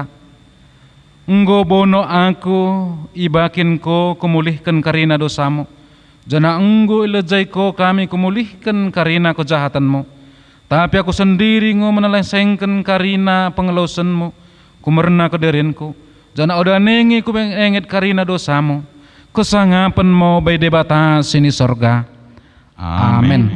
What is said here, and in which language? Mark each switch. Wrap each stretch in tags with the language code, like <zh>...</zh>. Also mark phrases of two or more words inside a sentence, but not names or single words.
<btx>Enggo bono aku ibakin ko kumulihkan karina dosamu. Jana enggo ilejai ko kami kumulihkan karina kejahatanmu. Tapi aku sendiri ngo menelesengken karina pengelosenmu, kumerna kederinku. Jana oda nengi ku enget karina dosamu. Kesangapen mo bay debata sini sorga. Amin.</btx>